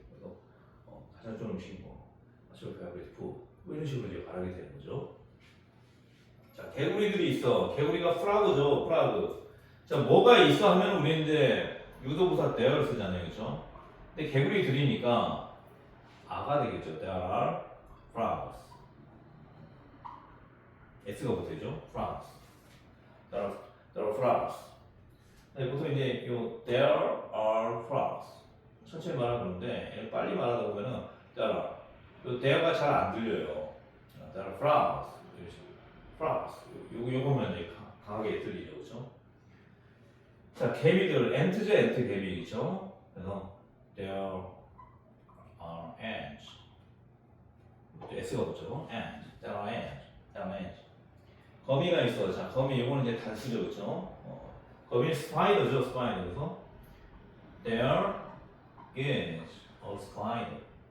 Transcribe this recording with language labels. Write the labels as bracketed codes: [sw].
[ko] 그래서 가장 좋은 음식이 [en] What's your favorite food? [ko] 뭐 이런 식으로 이제 말하게 되는 거죠. 자, 개구리들이 있어. 개구리가 프라그죠, 프라그. 자, 뭐가 있어 하면 우리 이제 유도부사 there를 쓰잖아요, 그렇죠? 근데 개구리들이니까 아가 되겠죠. [en] There are frogs. [ko] S가 보세요. [en] frogs. frogs. [ko] 네, 보통 이제 요 [en] there are frogs [ko] 천천히 말하는 건데 빨리 말하다 보면은 요 there가 잘 안 들려요. [en] there are frogs, frogs. [ko] 요거면 이제 강하게 들리죠, 그렇죠? 자, 개미들 ant죠, ant 개미죠. 그래서 [en] there are ants. [ko] S가 붙죠. [en] ant, there are ants, there are ants. [ko] 거미가 있어. 자, 거미 요거는 이제 단수죠, 그렇죠? 거미는 스파이더죠, 스파이더. 그래서 [en] there is a spider.